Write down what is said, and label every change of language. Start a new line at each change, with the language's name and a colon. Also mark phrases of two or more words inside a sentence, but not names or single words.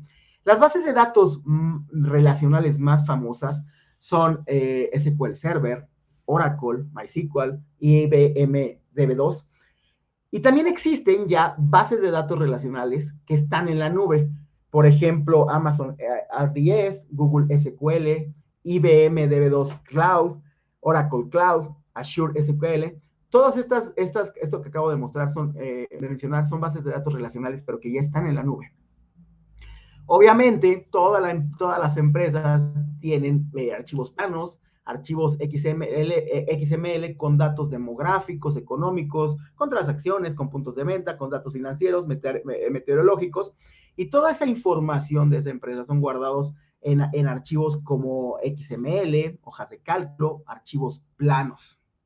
Spanish: Las bases de datos relacionales más famosas son SQL Server, Oracle, MySQL, IBM DB2. Y también existen ya bases de datos relacionales que están en la nube. Por ejemplo, Amazon RDS, Google SQL, IBM DB2 Cloud, Oracle Cloud, Azure SQL. Todas esto que acabo de mostrar mencionar, son bases de datos relacionales, pero que ya están en la nube. Obviamente, todas las empresas tienen archivos planos, archivos XML con datos demográficos, económicos, con transacciones, con puntos de venta, con datos financieros, meteorológicos, y toda esa información de esa empresa son guardados en archivos como XML, hojas de cálculo, archivos planos.